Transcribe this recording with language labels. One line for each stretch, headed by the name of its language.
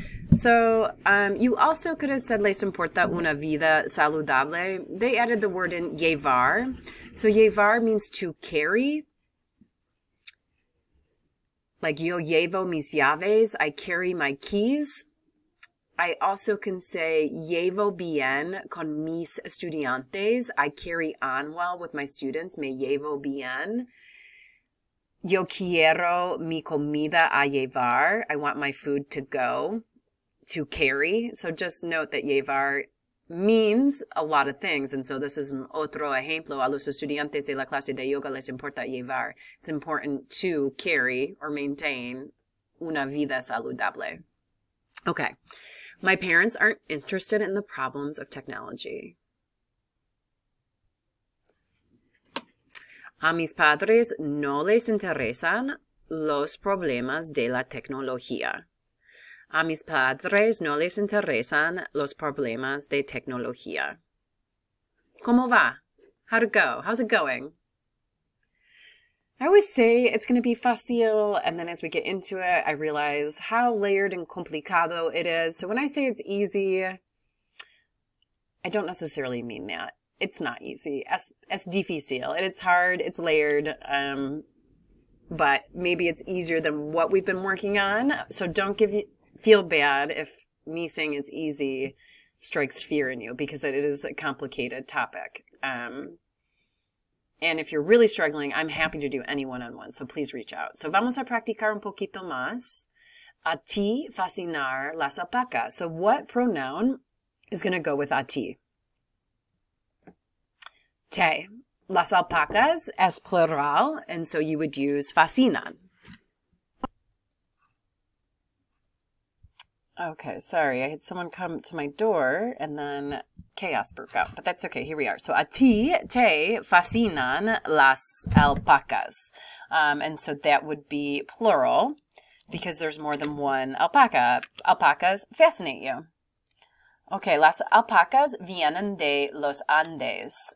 English: So you also could have said
Spanish: les importa una vida saludable.
English: They added the word in llevar. So llevar means to carry. Like
Spanish: yo llevo mis llaves,
English: I carry my keys. I also can say
Spanish: llevo bien con mis estudiantes.
English: I carry on well with my students.
Spanish: Me llevo bien. Yo quiero mi comida a llevar.
English: I want my food to go, to carry. So just note that llevar means a lot of things. And so this is an
Spanish: otro ejemplo. A los estudiantes de la clase de yoga les importa llevar.
English: It's important to carry or maintain
Spanish: una vida saludable.
English: Okay. My parents aren't interested in the problems of technology.
Spanish: A mis padres no les interesan los problemas de la tecnología. A mis padres no les interesan los problemas de tecnología. ¿Cómo va?
English: How'd it go? How's it going? I always say it's going to be fácil, and then as we get into it, I realize how layered and complicado it is. So when I say it's easy, I don't necessarily mean that. It's not easy.
Spanish: Es difícil.
English: It's hard. It's layered. But maybe it's easier than what we've been working on. So don't feel bad if me saying it's easy strikes fear in you, because it is a complicated topic. And if you're really struggling, I'm happy to do any one-on-one, so please reach out.
Spanish: So vamos a practicar un poquito más. A ti fascinar las alpacas.
English: So what pronoun is going to go with
Spanish: a ti?
English: Te.
Spanish: Las alpacas es plural,
English: and so you would use fascinan. Okay, sorry, I had someone come to my door and then chaos broke out, but that's okay, here we are. So
Spanish: a ti, te fascinan las alpacas.
English: And so that would be plural because there's more than one alpaca. Alpacas fascinate you.
Spanish: Okay, las alpacas vienen de los Andes.